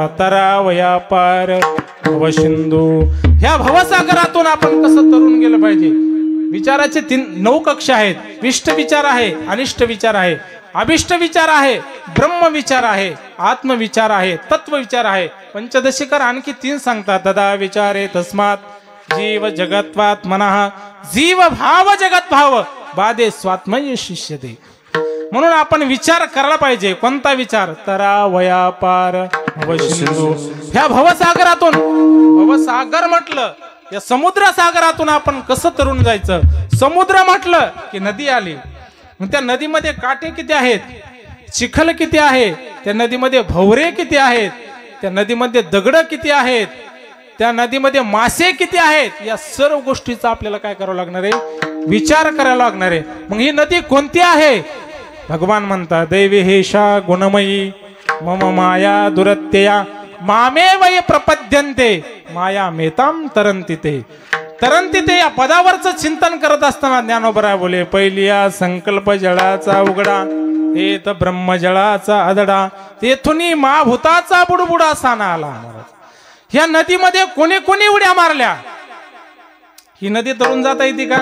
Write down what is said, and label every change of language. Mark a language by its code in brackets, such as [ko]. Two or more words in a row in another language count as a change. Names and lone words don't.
[mr] तरावया पार भवसिंधू, ह्या भवसागरातून आपण कसं तरून गेलं पाहिजे. विचाराचे 9 कक्ष आहेत. विष्ट विचार आहे, अनिष्ट विचार आहे, अभिष्ट विचार आहे, ब्रह्म विचार आहे, आत्मविचार आहे, तत्व विचार आहे. पंचदशीकर आणखी 3 सांगतात. [sa] तदा विचारे तस्मात् जीव जगत्वात् मनः, जीव भाव जगत भाव बाधे स्वात्मय शिष्यते. [mr] म्हणून आपण विचार करायला पाहिजे. कोणता विचार? तरावया पार भवसिंधू, ह्या भवसागरातून, भवसागर म्हटलं या समुद्र सागरातून आपण कसं तरुण जायचं. समुद्र म्हटलं की नदी आली, मग त्या नदीमध्ये काटे किती आहेत, चिखल किती आहे, त्या नदीमध्ये भवरे किती आहेत, त्या नदीमध्ये दगड किती आहेत, त्या नदीमध्ये मासे किती आहेत, या सर्व गोष्टीचा आपल्याला काय करावं लागणार आहे, विचार करायला लागणार आहे. मग ही नदी कोणती आहे? भगवान म्हणतात [sa] दैवेहेशा गुणमयी मम माया दुरत्यया मामे वय प्रपद्यन्ते माया मेताम तरंती ते. तरंती ते [mr] या पदावरचं चिंतन करत असताना ज्ञानोबराय बोले, पहिलिया संकल्प जळाचा उघडा, हेत ब्रह्म जळाचा आदडा, तेथून महाभूताचा बुडबुडा साना आला. ह्या नदीमध्ये कोणी कोणी उड्या मारल्या. ही नदी तरुण जाता येते का?